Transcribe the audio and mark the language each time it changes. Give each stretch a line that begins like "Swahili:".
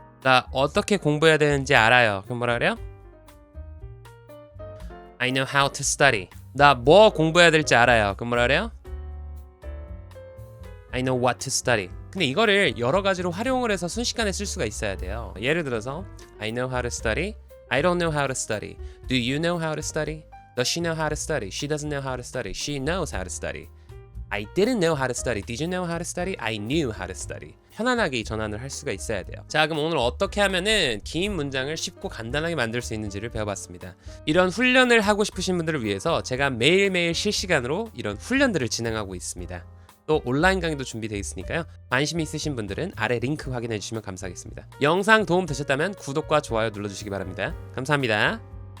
Korean: 나 어떻게 공부해야 되는지 알아요. 그럼 뭐라 그래요?
English: I know how to study.
Korean: 나 뭐 공부해야 될지 알아요. 그럼 뭐라 그래요?
English: I know what to study.
Korean: 근데 이거를 여러 가지로 활용을 해서 순식간에 쓸 수가 있어야 돼요. 예를 들어서
English: I know how to study. I don't know how to study. Do you know how to study? Does she know how to study? She doesn't know how to study. She knows how to study. I didn't know how to study. Did you know how to study? I knew how to study.
Korean: 편안하게 이 전환을 할 수가 있어야 돼요. 자, 그럼 오늘 어떻게 하면은 긴 문장을 쉽고 간단하게 만들 수 있는지를 배워봤습니다. 이런 훈련을 하고 싶으신 분들을 위해서 제가 매일매일 실시간으로 이런 훈련들을 진행하고 있습니다. 또 온라인 강의도 준비되어 있으니까요. 관심 있으신 분들은 아래 링크 확인해 주시면 감사하겠습니다. 영상 도움 되셨다면 구독과 좋아요 눌러주시기 바랍니다. 감사합니다.